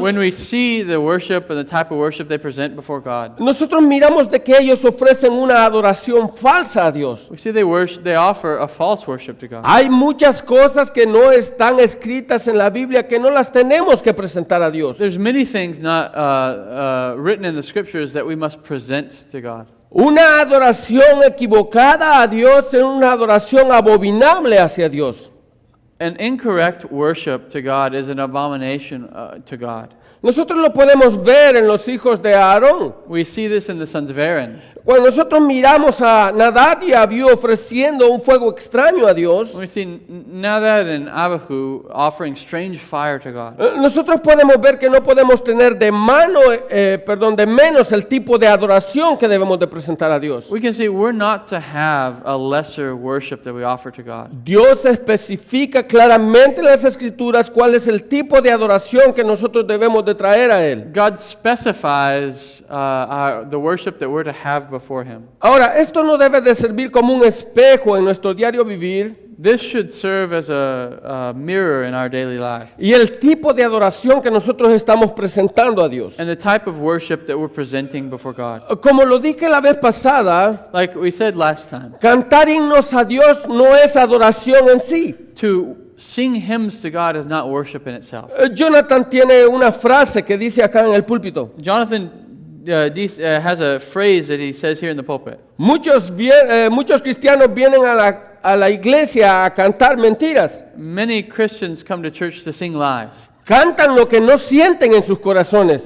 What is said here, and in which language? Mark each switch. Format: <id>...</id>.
<en>When we see the worship and the type of worship they present before God,</en> <es>nosotros miramos de que ellos ofrecen una adoración falsa a Dios.</es> <en>we see they offer a false worship to God.</en> <es>Hay muchas cosas que no están escritas en la Biblia que no las tenemos que presentar a Dios.</es> <en>There's many things not written in the scriptures that we must present to God.</en> <es>Una adoración equivocada a Dios es una adoración abominable hacia Dios.</es> <en>An incorrect worship to God is an abomination to God.</en> <es>Nosotros lo podemos ver en los hijos de Aarón.</es> <en>We see this in the sons of Aaron.</en> <es>Cuando nosotros miramos a Nadab y Abiú ofreciendo un fuego extraño a Dios,</es> <en>We see Nadab and Abihu offering strange fire to God.</en> <es>nosotros podemos ver que no podemos tener de menos el tipo de adoración que debemos de presentar a Dios.</es> <en>We can see we're not to have a lesser worship that we offer to God.</en> <es>Dios especifica claramente en las Escrituras cuál es el tipo de adoración que nosotros debemos de traer a Él.</es> <en>God specifies the worship that we're to have before Him.</en> <es>Ahora, esto no debe de servir como un espejo en nuestro diario vivir.</es> <en>This should serve as a mirror in our daily life.</en> <es>Y el tipo de adoración que nosotros estamos presentando a Dios.</es> <en>And the type of worship that we're presenting before God.</en> <es>Como lo dije la vez pasada,</es> <en>Like we said last time,</en> <es>cantar himnos a Dios no es adoración en sí.</es> <en>to sing hymns to God is not worship in itself.</en> <es>Jonathan tiene una frase que dice acá en el púlpito.</es> <en>Jonathan has a phrase that he says here in the pulpit.</en> <es>Muchos cristianos vienen a la iglesia a cantar mentiras.</es> <en>Many Christians come to church to sing lies.</en> <es>Cantan lo que no sienten en sus corazones.</es>